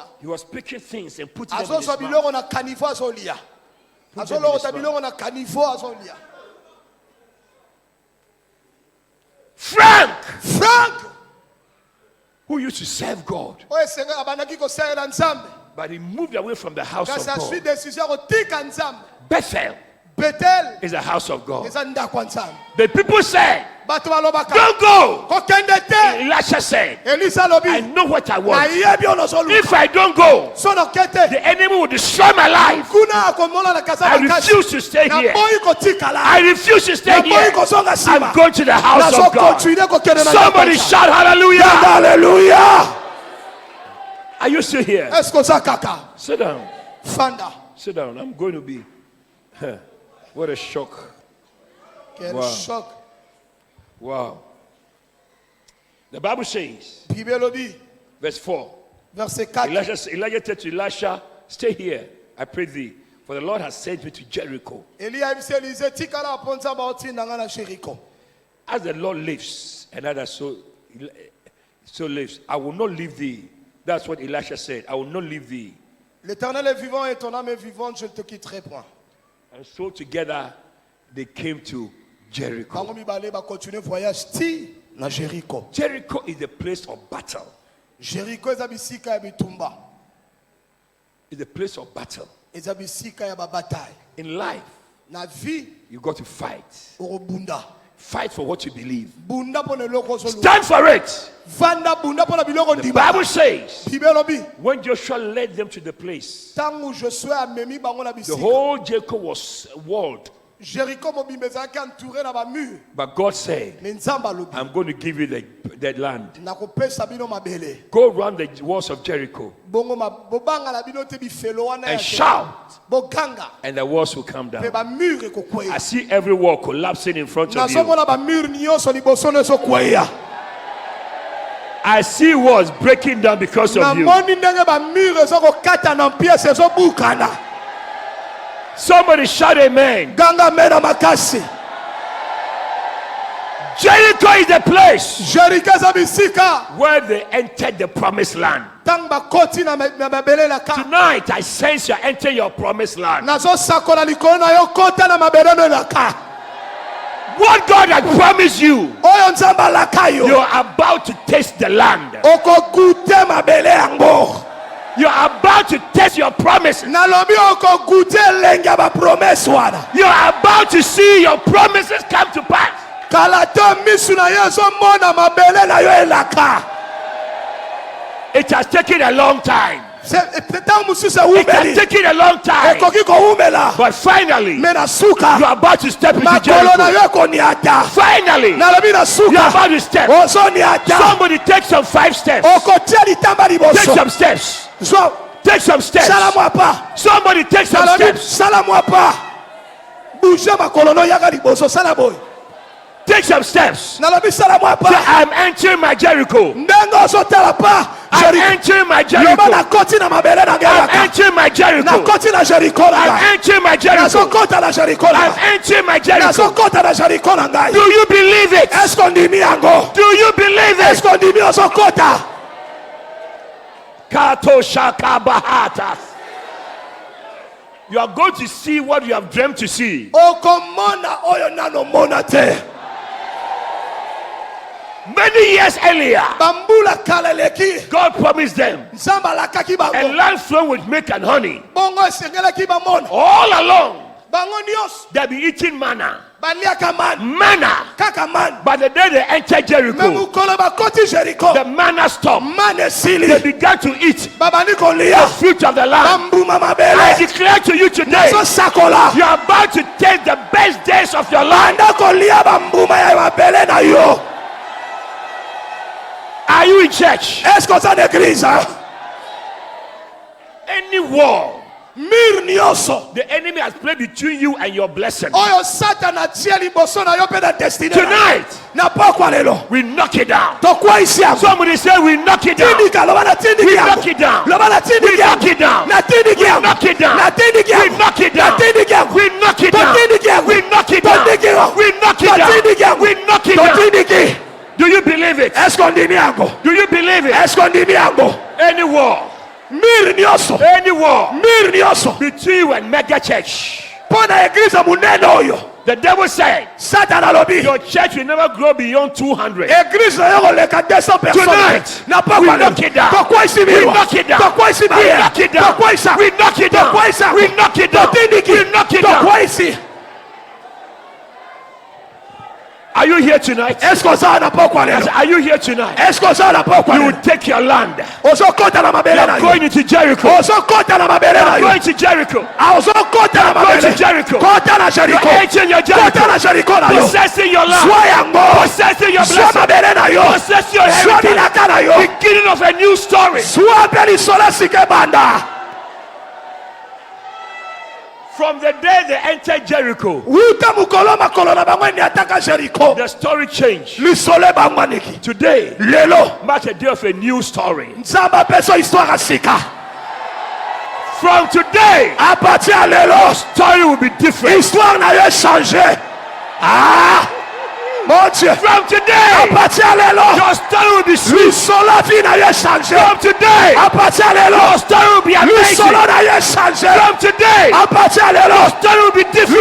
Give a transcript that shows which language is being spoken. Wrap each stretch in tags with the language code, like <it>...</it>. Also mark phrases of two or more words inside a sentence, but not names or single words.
<en>He was picking things and putting them in his</en> <ln>azozwa</ln> <en>mouth.</en> <ln>biloko na kanivo azolia, azolokota biloko na kanivo azolia.</ln> <en>Frank, Frank who used to serve God,</en> <ln>oyo esenga abandaki kosalela nzambe,</ln> <en>but he moved away from the house</en> <ln>kasi</ln> <en>of</en> <ln>azwi</ln> <en>God.</en> <ln>desizio ya kotika nzambe.</ln> <en>Bethel Betel is a house of God.</en> <ln>eza ndako ya nzambe.</ln> <en>The people said,</en> <ln>bato balobaka</ln> <en>don't go.</en> <ln>kokende te.</ln> <en>Elisha said, Elisa I</en> <ln>alobi</ln> <en>know what I want.</en> <ln>nayebi oyo nozoluka,</ln> <en>If I don't go,</en> <ln>so noke te</ln> <en>the enemy will destroy my life.</en> <ln>kuna akomona na kasa</ln> <en>I</en> <ln>makasi,</ln> <en>refuse to stay here.</en> <ln>naboyi kotikala,</ln> <en>I refuse to stay</en> <ln>naboyi</ln> <en>here.</en> <ln>kozonga</ln> <en>I'm</en> <ln>nsima,</ln> <en>going to the house of God.</en> <ln>nazokontinue kokende na</ln> <en>Somebody</en> <ln>ndako.</ln> <en>shout hallelujah.</en> <ln>Haleluya.</ln> <en>Are you still here?</en> <fr>Est-ce que</fr> <ln>oza kaka?</ln> <en>Sit down.</en> <ln>Fanda.</ln> <en>Sit down. I'm going to be. What a shock.</en> <fr>Quel</fr> <en>Wow.</en> <fr>choc.</fr> <en>Wow. The Bible says,</en> <ln>Bible elobi</ln> <en>verse 4.</en> <fr>verset 4.</fr> <en>Elijah said to Elisha, stay here, I pray thee, for the Lord has sent me to Jericho.</en> <ln>Eliya ayebisi Elize tikala apo nzambe aotinda nga na Jericho.</ln> <en>As the Lord lives, and others so lives, I will not leave thee. That's what Elisha said. I will not leave thee.</en> <fr>L'Éternel est vivant et ton âme est vivante, je ne te quitterai point.</fr> <en>And so together they came to Jericho.</en> <ln>Bango mibale bakontinue voyage ti na Jericho.</ln> <en>Jericho is the place of battle.</en> <ln>Jericho eza bisika ya bitumba,</ln> <en>It's the place of battle.</en> <ln>eza bisika ya babataille.</ln> <en>In life,</en> <ln>Na vie</ln> <en>you got to fight.</en> <ln>okobunda,</ln> <en>Fight for what you believe.</en> <ln>bunda mpo na eloko ozoluka,</ln> <en>Stand for it.</en> <ln>vanda bunda mpo na biloko</ln> <en>The</en> <ln>ndima.</ln> <en>Bible says,</en> <ln>Bible elobi</ln> <en>when Joshua led them to the place,</en> <ln>ntango Josue amemi bango na</ln> <en>the</en> <ln>bisika,</ln> <en>whole Jericho was walled.</en> <ln>Jericho mobimba ezalaki entouré na bamur,</ln> <en>But God said,</en> <ln>me nzambe alobi</ln> <en>I'm going to give you the land.</en> <ln>nakopesa bino mabele.</ln> <en>Go around the walls of Jericho</en> <ln>Bongo bobanga na bino te bifelo wana ya</ln> <en>and</en> <ln>te.</ln> <en>shout,</en> <ln>Boganga</ln> <en>and the walls will come</en> <ln>pe</ln> <en>down.</en> <ln>bamur</ln> <en>I</en> <ln>ekokweya.</ln> <en>see every wall collapsing in front of you.</en> <ln>Nazomona bamur nyonso liboso na ezokweya.</ln> <en>I see walls breaking down because of you.</en> <ln>Namoni ndenge bamur ezokokata na piese ezobukana.</ln> <en>Somebody shout amen.</en> <ln>Ganga mena makasi.</ln> <en>Jericho is the place</en> <ln>Jericho eza bisika</ln> <en>where they entered the promised land.</en> <ln>ntango bakoti na mabele elaka.</ln> <en>Tonight, I sense you're entering your promised land.</en> <ln>Nazosakola likolo na yo kota na mabele no elaka.</ln> <en>What God has promised you,</en> <ln>Oyo nzambe alaka yo.</ln> <en>you're about to taste the land.</en> <ln>Okokute mabele yango.</ln> <en>You're about to taste your promise.</en> <ln>Nalobi okokute elenge ya bapromese wana.</ln> <en>You're about to see your promises come to pass.</en> <ln>Kala to misu na yo ezomona mabele na yo elaka.</ln> <en>It has taken a long time.</en> <ln>ntango mosusu</ln> <en>It can</en> <ln>ewumeli</ln> <en>take it a long time.</en> <ln>ekoki kowumela</ln> <en>But finally,</en> <ln>me na</ln> <en>you</en> <ln>suka</ln> <en>are about to step into</en> <ln>makolo na</ln> <en>Jericho.</en> <ln>yo ekoniata</ln> <en>Finally,</en> <ln>nalobi na</ln> <en>you are</en> <ln>suka</ln> <en>about to step.</en> <ln>ozoniata</ln> <en>Somebody take some 5 steps.</en> <ln>okotia litamba</ln> <en>Take</en> <ln>liboso</ln> <en>some steps.</en> <ln>zwa</ln> <en>Take some steps.</en> <ln>sala mwa pa</ln> <en>Somebody take some</en> <ln>nalobi</ln> <en>steps.</en> <ln>sala mwa pa bouge makolo no yaka liboso sala boye</ln> <en>Take some steps.</en> <ln>nalobi sala mwa</ln> <en>Say,</en> <ln>pa</ln> <en>I'm entering my Jericho.</en> <ln>ndenge ozotala pa</ln> <en>I'm Jericho. entering my</en> <ln>loba Jericho. nakoti na mabele na</ln> <en>I'm</en> <ln>ngai</ln> <en>entering my Jericho.</en> <ln>nakoti na Jericho na</ln> <en>I'm</en> <ln>ngai</ln> <en>entering my Jericho.</en> <ln>nazokota na Jericho na</ln> <en>I'm</en> <ln>ngai</ln> <en>entering my Jericho.</en> <ln>nazokota na Jericho na ngai</ln> <en>Do you believe it?</en> <ln>eske ondimi yango</ln> <en>Do you believe it?</en> <ln>eske ondimi ozokota Kato shaka bahatas.</ln> <en>You are going to see what you have dreamt to see.</en> <ln>okomona oyo nanomona te</ln> <en>Many years earlier,</en> <ln>bambula kala eleki</ln> <en>God promised them</en> <ln>nzambe alakaki</ln> <en>a</en> <ln>bango</ln> <en>land flowing with milk and honey.</en> <ln>bongo esengelaki bamona</ln> <en>All along,</en> <ln>bango nyonso</ln> <en>they'll be eating manna.</en> <ln>baliaka mani</ln> <en>Manna.</en> <ln>kaka mani</ln> <en>But the day they entered</en> <ln>me Jericho, mokolo bakoti Jericho</ln> <en>the manna stopped.</en> <ln>mani</ln> <en>They</en> <ln>esili</ln> <en>began to eat</en> <ln>babandi</ln> <en>the</en> <ln>kolia</ln> <en>fruit of the land.</en> <ln>bambuma</ln> <en>I</en> <ln>mabele</ln> <en>declare to you today,</en> <ln>nazosakola</ln> <en>you are about to take the best days of your life.</en> <ln>banda kolia bambuma ya mabele na yo</ln> <en>Are you in church?</en> <ln>eske oza na eglize</ln> <en>Any war</en> <ln>mire nyonso</ln> <en>the enemy has played between you and your blessing,</en> <ln>oyo satana atie liboso na yo mpe na destine</ln> <en>tonight</en> <ln>na pokwa lelo</ln> <en>we knock it down.</en> <ln>tokwaisi yango</ln> <en>Somebody say we knock it down.</en> <ln>tindika loba na tindiki</ln> <en>We</en> <ln>yango</ln> <en>knock it down.</en> <ln>loba na</ln> <en>We</en> <ln>tindiki</ln> <en>knock</en> <ln>yango</ln> <en>it down.</en> <ln>na tindiki yango</ln> <en>knock it down.</en> <ln>na tindiki</ln> <en>We</en> <ln>yango</ln> <en>knock it</en> <ln>na</ln> <en>down.</en> <ln>tindiki yango</ln> <en>We knock it down.</en> <ln>totindiki yango</ln> <en>We knock it down.</en> <ln>totindiki yango</ln> <en>We knock it</en> <ln>totindiki</ln> <en>down.</en> <ln>yango</ln> <en>We knock it down.</en> <ln>totindiki</ln> <en>Do you believe it?</en> <ln>eske ondimi yango</ln> <en>Do you believe it?</en> <ln>eske ondimi yango</ln> <en>Any war,</en> <ln>mire nyonso</ln> <en>any war</en> <ln>mire nyonso</ln> <en>between you and mega church,</en> <ln>mpo na eglize monene oyo</ln> <en>the devil said</en> <ln>satana alobi</ln> <en>your church will never grow beyond 200.</en> <ln>eglize na yo koleka 200 personnes</ln> <en>Tonight,</en> <ln>na</ln> <en>we</en> <ln>pokwa</ln> <en>knock it down.</en> <ln>tokwaisi</ln> <en>We</en> <ln>milwa</ln> <en>knock it down.</en> <ln>tokwaisi</ln> <en>We</en> <ln>barriere</ln> <en>knock it down.</en> <ln>tokwaisa</ln> <en>We knock it down.</en> <ln>tokwaisa</ln> <en>We knock it down.</en> <ln>totindiki</ln> <en>We knock it down.</en> <ln>tokwaisi</ln> <en>Are you here tonight?</en> <ln>eske oza na pokwa</ln> <en>I</en> <ln>lelo</ln> <en>said, are you here tonight?</en> <ln>eske oza na pokwa</ln> <en>You</en> <ln>lelo</ln> <en>will take your land.</en> <ln>ozokota na mabele na</ln> <en>You're</en> <ln>yo</ln> <en>going into Jericho.</en> <ln>ozokota na mabele na yo</ln> <en>Going to Jericho.</en> <ln>ozokota na</ln> <en>Going to</en> <ln>mabele Jericho. kota na</ln> <en>You're Jericho entering your</en> <ln>kota Jericho. na Jericho na yo</ln> <en>Possessing your land.</en> <ln>zwa yango</ln> <en>Possessing your</en> <ln>zwa</ln> <en>blessing.</en> <ln>mabele na yo</ln> <en>Possess your</en> <ln>zwa</ln> <en>heritage.</en> <ln>bilaka na yo</ln> <en>Beginning of a new story.</en> <ln>zwa mpe lisolo sike banda</ln> <en>From the day they entered Jericho,</en> <ln>wuta mokolo makolo na bango eni ataka Jericho</ln> <en>the story changed.</en> <ln>lisolo ebangwaniki</ln> <en>Today</en> <ln>lelo</ln> <en>marks a day of a new story.</en> <ln>nzambe apeso histoire ya sika</ln> <en>From today,</en> <fr>a partir</fr> <ln>ya lelo</ln> <en>story will be different.</en> <ln>histoire na yo echange</ln> <fr>mon dieu</fr> <en>From</en> <ln>a</ln> <en>today,</en> <ln>partir ya lelo</ln> <en>your story will be sweet.</en> <ln>lisolo ya vi na yo echange</ln> <en>From today,</en> <fr>a partir</fr> <ln>ya lelo</ln> <en>your story will be amazing.</en> <ln>lisolo na yo echange</ln> <en>From today,</en> <fr>a partir</fr> <ln>ya lelo</ln> <en>your story will be different.</en>